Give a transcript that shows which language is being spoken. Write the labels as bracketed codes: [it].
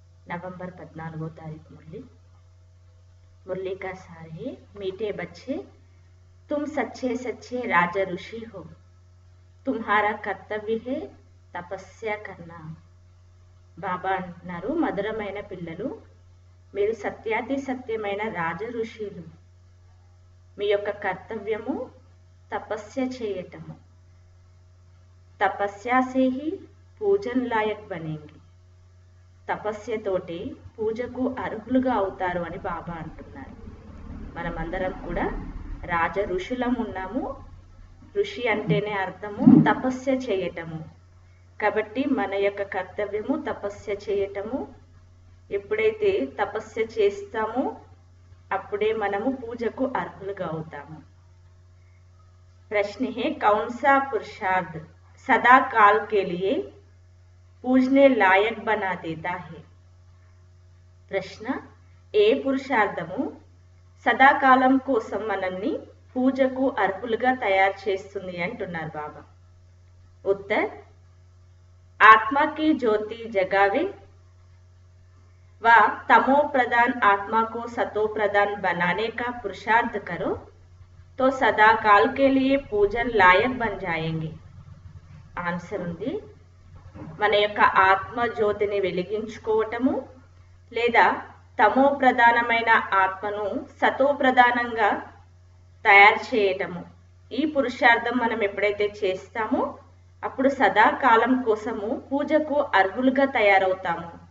[hi] नवंबर 14 तारीख मुरली का सार है, मीठे बच्चे तुम सच्चे सच्चे राजा ऋषि हो, तुम्हारा कर्तव्य है తపస్య కన్నా. [te] బాబా అంటున్నారు, మధురమైన పిల్లలు, మీరు సత్యాతి సత్యమైన రాజ ఋషులు, మీ యొక్క కర్తవ్యము తపస్య చేయటము. [hi] తపస్యా సే హి పూజన్ లాయక్ బనేంగి, [te] తపస్యతోటి పూజకు అర్హులుగా అవుతారు అని బాబా అంటున్నారు. మనమందరం కూడా రాజ ఋషులం ఉన్నాము. ఋషి అంటేనే అర్థము తపస్య చేయటము. కాబట్టి మన యొక్క కర్తవ్యము తపస్య చేయటము. ఎప్పుడైతే తపస్య చేస్తామో అప్పుడే మనము పూజకు అర్హులుగా అవుతాము. [hi] ప్రశ్న है कौन सा पुरुषार्थ सदा काल के लिए पूजने लायक बना देता है. [te] ప్రశ్న, ఏ పురుషార్థము సదాకాలం కోసం మనల్ని పూజకు అర్హులుగా తయారు చేస్తుంది అంటున్నారు బాబా. [hi] ఉత్తర్, आत्मा की ज्योति जगावे व तमो प्रधान आत्मा को सतो प्रधान बनाने का पुरुषार्थ करो तो सदा काल के लिए पूजन लायक बन जाएंगे. [te] ఆన్సర్ ఉంది, మన యొక్క ఆత్మ జ్యోతిని వెలిగించుకోవటము లేదా తమో ప్రధానమైన ఆత్మను సతో ప్రధానంగా తయారు చేయటము. ఈ పురుషార్థం మనం ఎప్పుడైతే చేస్తామో అప్పుడు సదాకాలం కోసము పూజకు అర్హులుగా తయారవుతాము.